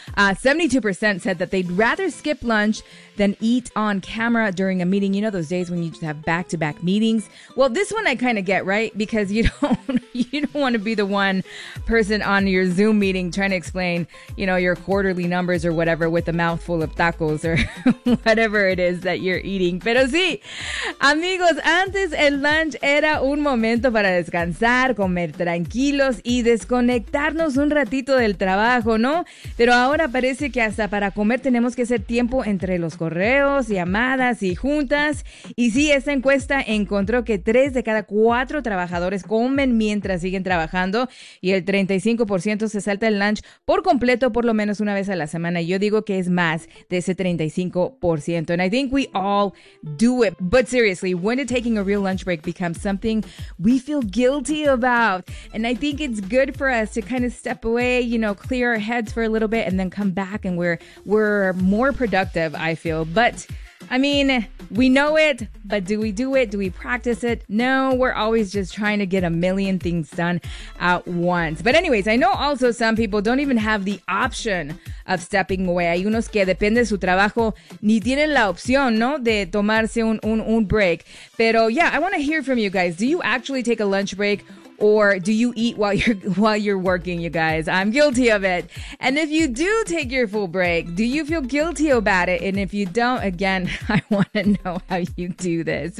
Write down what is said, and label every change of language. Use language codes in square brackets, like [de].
[en] 72% said that they'd rather skip lunch than eat on camera during a meeting. You know, those days when you just have back-to-back meetings. Well, this one I kind of get, right? Because you don't want to be the one person on your Zoom meeting trying to explain, you know, your quarterly numbers or whatever with a mouthful of tacos or whatever it is that you're eating. [es] Pero sí, amigos, antes el lunch era un momento para descansar, comer tranquilos y desconectarnos un ratito del trabajo, ¿no? Pero ahora parece que hasta para comer tenemos que hacer tiempo entre los correos, llamadas y juntas. Y sí, esta encuesta encontró que 3 de cada 4 trabajadores comen mientras siguen trabajando y el 35% se salta el lunch por completo por lo menos una vez a la semana. Yo digo que es más de ese 35%. [en] And I think we all do it. But seriously, when did taking a real lunch break become something we feel guilty about? And I think it's good for us to kind of step away, you know, clear our heads for a little bit and then come back and we're more productive, I feel. But I mean, we know it, but do we do it? Do we practice it? No, we're always just trying to get a million things done at once. But anyways, I know also some people don't even have the option of stepping away. [es] Hay unos que depende de su trabajo, ni tienen la opción, ¿no? De tomarse un break. Pero [en] yeah, I want to hear from you guys. Do you actually take a lunch break? Or do you eat while you're working, you guys? I'm guilty of it. And if you do take your full break, do you feel guilty about it? And if you don't, again, I want to know how you do this.